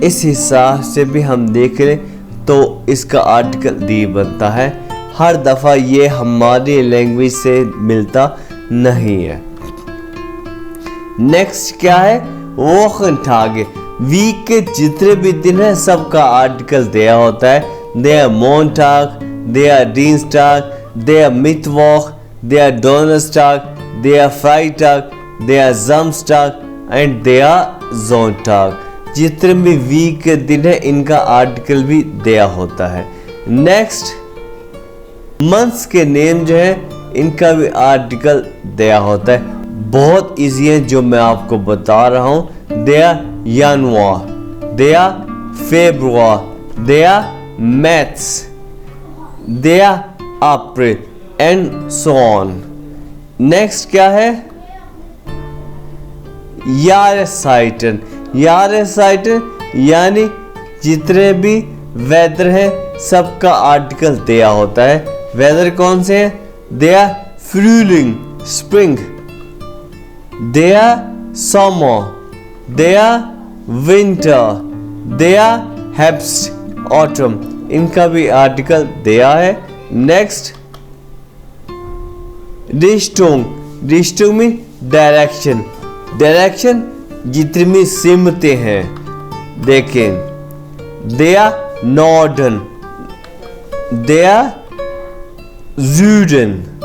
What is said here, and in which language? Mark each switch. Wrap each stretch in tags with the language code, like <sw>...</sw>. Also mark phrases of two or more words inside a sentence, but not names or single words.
<hi>इस हिसाब से भी हम देख लें तो इसका आर्टिकल दी बनता है। हर दफ़ा ये हमारी लैंग्वेज से मिलता नहीं है। नेक्स्ट क्या है, वोखंटागे। वीक के जितने भी दिन है सबका आर्टिकल der होता है।</hi> <de>der Montag, der Dienstag, der Mittwoch, der Donnerstag, der Freitag, der Samstag and der Sonntag।</de> <hi>जितने भी वीक के दिन है इनका आर्टिकल भी der होता है।</hi> <en>next months</en> <hi>के नेम जो है इनका भी आर्टिकल der होता है। बहुत इजी है जो मैं आपको बता रहा हूँ।</hi> <de>der Januar, der Februar, der März, der April</de> <en>and so on।</en> <hi>नेक्स्ट क्या है,</hi> <de>Jahreszeiten।</de> <hi>Jahreszeiten यानी जितने भी वेदर है सबका आर्टिकल der होता है। वेदर कौन से हैं,</hi> <de>der Frühling, स्प्रिंग, der Sommer, der Winter, der Herbst,</de> <hi>ऑटम, इनका भी आर्टिकल der है। नेक्स्ट Richtung, Richtung में डायरेक्शन, डायरेक्शन जितनी भी सिमतें हैं देखें,</hi> <de>der Norden, der Süden,</de>